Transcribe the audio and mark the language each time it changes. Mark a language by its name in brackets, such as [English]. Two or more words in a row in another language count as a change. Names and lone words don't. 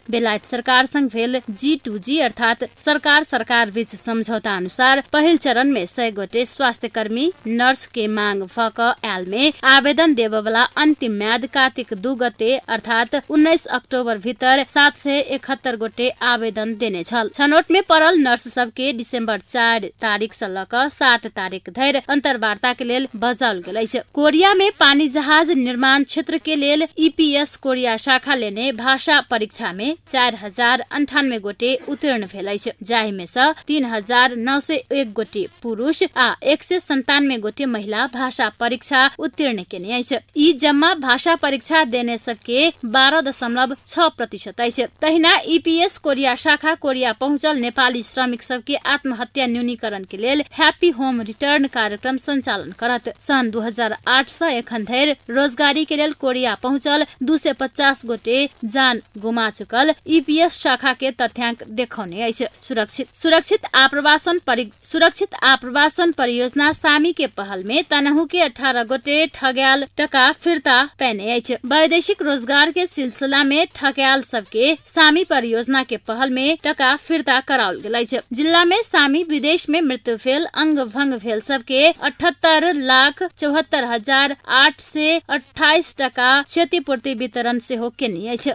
[Maithili] बेलायत सरकार संग भेल G2G अर्थात सरकार बीच समझौता अनुसार पहिल चरण में 100 गोटे स्वास्थ्य कर्मी नर्स के मांग भक आयल में आवेदन देवे वाला अंतिम म्याद कार्तिक 2 गते अर्थात 19 अक्टूबर भीतर 771 गोटे आवेदन देने छल। छनौट में पड़ल नर्स सब के दिसंबर 4 तारीख से लक 7 तारीख धरि अंतर्वार्ता के लेल बजाओल गेल अछि। कोरिया में पानी जहाज निर्माण क्षेत्र के लेल EPS कोरिया शाखा लेने भाषा परीक्षा में 4,098 गोटे उत्तीर्ण भेल अछि। जाहि में से 3,901 गोटे पुरुष आ 197 गोटे महिला भाषा परीक्षा उत्तीर्ण केने अछि। ई जम्मा भाषा परीक्षा देने सबके 12.6% अछि। तहिना EPS कोरिया शाखा कोरिया पहुंचल नेपाली श्रमिक सबके आत्महत्या न्यूनीकरण के लेल हैप्पी होम रिटर्न कार्यक्रम संचालन करत। सन 2008 से एखन धरि रोजगारी के लेल कोरिया पहुंचल 250 गोटे जान गुमा चुकल EPS शाखा के तथ्यांक देखाउने अछि। सुरक्षित आप्रवासन परियोजना सामी के पहल में तनहु के 18 गोटे ठग्याल टका फिर्ता पैने अछि। वैदेशिक रोजगार के सिलसिला में ठग्याल सबके सामी परियोजना के पहल में टका फिर्ता कराओल गेल अछि। जिला में सामी विदेश में मृत्यु भेल अंग भंग भेल सबके 78,74,828 टका क्षतिपूर्ति वितरण से हो केने अछि।